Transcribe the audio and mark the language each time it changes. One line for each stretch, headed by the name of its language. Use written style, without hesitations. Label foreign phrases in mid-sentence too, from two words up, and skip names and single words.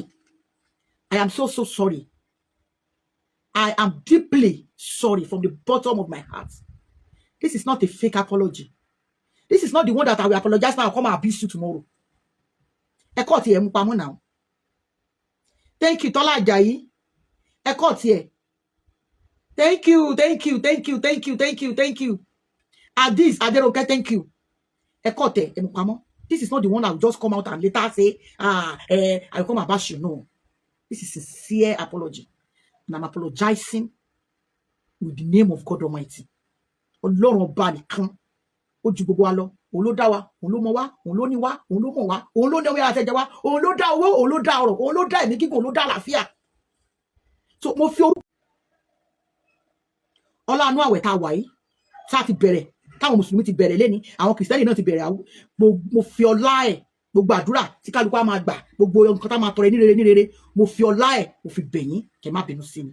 English: I am so sorry. I am deeply sorry from the bottom of my heart. This is not a fake apology. This is not the one that I will apologize now and come and abuse you tomorrow.
Yoruba: Ẹ kọ́ ti ẹ̀ mú pamọ́ now.
English: Thank you,
Yoruba: Tola Ajayi. Ẹ kọ́ ti ẹ̀.
English: Thank you. Adis Aderoke, thank you.
Yoruba: Ẹ kọ́ ti ẹ̀ mú pamọ́.
English: This is not the one that will just come out and later say, I will come and bash you. No. This is sincere apology. And I'm apologizing with the name of God Almighty.
Yoruba: Ọlọ́run ọba nìkan ó ju gbogbo wa lọ. Òun ló dá wa, òun ló mọ̀ wá, òun ló ní wá, òun ló mọ̀ wá, òun ló ní ọwọ́ àtẹ̀jẹ̀ wá, òun ló dá owó, òun ló dá ọrọ̀, òun ló dá ẹ̀mí gígùn, òun ló dá àlàáfíà. So mo fi orúkọ ọlọ́run àwẹ̀ tá a wà yìí, tá a ti bẹ̀rẹ̀, táwọn mùsùlùmí ti bẹ̀rẹ̀ lẹ́ni, àwọn kìrìsìtẹ́nì náà ti bẹ̀rẹ̀, mo fi ọlá ẹ̀, gbogbo àdúrà tí kálukú á máa gbà, gbogbo nǹkan tá a máa tọrẹ ní rere, mo fi ọlá ẹ̀, mo fi bẹ̀ yín, kẹ́ má bínú sí mi.